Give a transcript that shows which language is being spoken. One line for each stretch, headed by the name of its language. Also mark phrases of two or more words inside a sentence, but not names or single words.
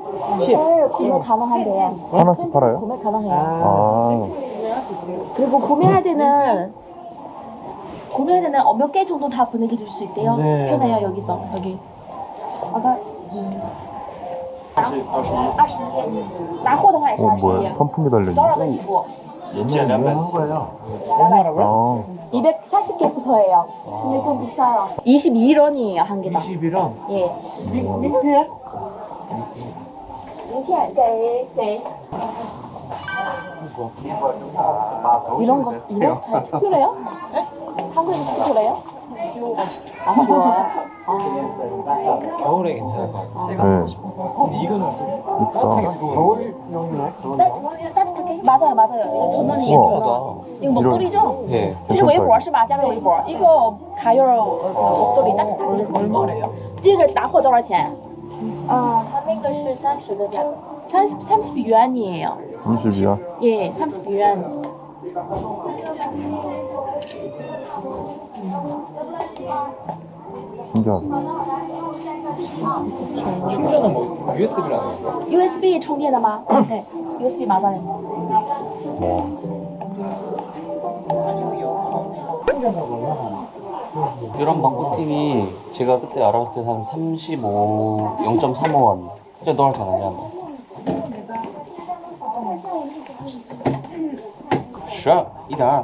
Korean: 구매 가능한데요. 하나씩 팔아요? 구매 가능해요. 아, 그리고 구매할 때는 몇 개 정도 다 보내드릴 수 있대요. 네. 편해요 여기서 여기. 아까 21개.
Chinese: 拿货的话也是
Korean: 뭐야? 21. 선풍기 달려있네.
Chinese: 多少个起步？
Korean: 유명한 거예요. 아, 240개부터예요. 근데 좀 비싸요. 22원이에요 한 개당. 21원. 예. 믹스해?
Chinese: 名片给
Korean: 이런 스타일 특별해요? 한국에서 특별해요? 아 좋아요. 겨울에 괜찮을 것 같아요. 네. 근데 이거는 있다. 겨울용이네. 따뜻하게? 맞아요. 이거 전원이에요. 우와. 전원. 이거 목도리죠? 네.
Chinese: 这是围脖是吧？加热围脖，
Korean: 이거 가열 목도리 따뜻하게. 얼마래요?
Chinese: 这个拿货多少钱？它那个是30的价格，30 yuan이에요.
Korean: 30이야? 예, 30 yuan. 신기하다. 충전은 뭐 USB라는 거?
Chinese: USB 充电的吗？对 ，USB 맞아요.
Korean: 이런 방구팀이 제가 그때 알아봤을 때 한 0.35원. 진짜 너무 잘 나냐? 12, 1.2.